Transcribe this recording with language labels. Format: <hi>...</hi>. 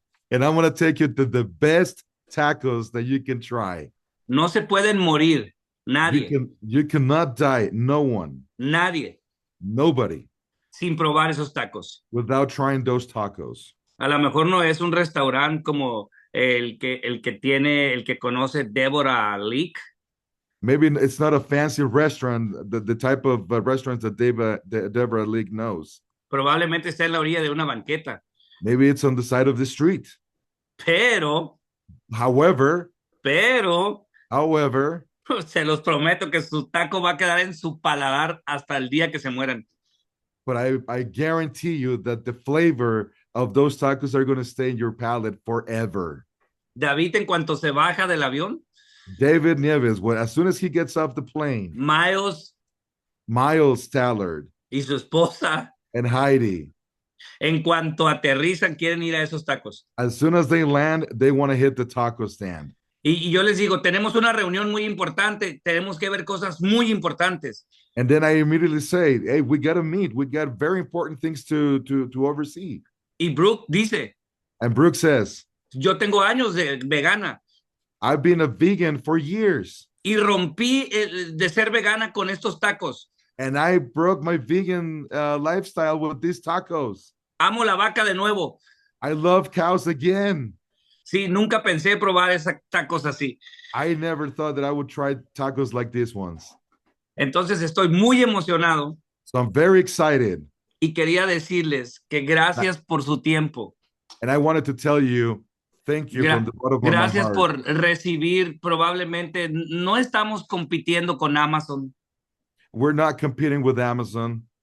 <en>And I'm going to take you to the best tacos that you can try.</en> <es>No se pueden morir. Nadie.</es> <en>You cannot die. No one.</en> <es>Nadie.</es> <en>Nobody.</en> <es>Sin probar esos tacos.</es> <en>Without trying those tacos.</en> <es>A lo mejor no es un restaurante como el que conoce Deborah Leak.</es> <en>Maybe it's not a fancy restaurant, the type of restaurants that Deborah Leak knows.</en> <es>Probablemente está en la orilla de una banqueta.</es> <en>Maybe it's on the side of the street. However,</en> <es>se los prometo que su taco va a quedar en su paladar hasta el día que se mueran.</es> <en>But I guarantee you that the flavor of those tacos are going to stay in your palate forever.</en> <es>David, en cuanto se baja del avión,</es> <en>David Nieves, as soon as he gets off the plane, Miles Tallard</en> <es>y su esposa,</es> <en>and Heidi,</en> <es>en cuanto aterrizan, quieren ir a esos tacos.</es> <en>As soon as they land, they want to hit the taco stand.</en> <es>Y yo les digo, tenemos una reunión muy importante, tenemos que ver cosas muy importantes.</es> <en>And then I immediately say, hey, we got to meet. We got very important things to oversee.</en> <es>Y Brooke dice,</es> <en>and Brooke says,</en> <es>yo tengo años de vegana.</es> <en>I've been a vegan for years.</en> <es>Y rompí de ser vegana con estos tacos.</es> <en>And I broke my vegan lifestyle with these tacos.</en> <es>Amo la vaca de nuevo.</es> <en>I love cows again.</en> <es>Sí, nunca pensé probar esos tacos así.</es> <en>I never thought that I would try tacos like these ones.</en> <es>Entonces estoy muy emocionado.</es> <en>So I'm very excited.</en> <es>Y quería decirles que gracias por su tiempo.</es> <en>And I wanted to tell you, thank you from the bottom of my heart.</en> <es>Gracias por recibir, probablemente no estamos compitiendo con Amazon.</es> <en>We're not competing with Amazon.</en>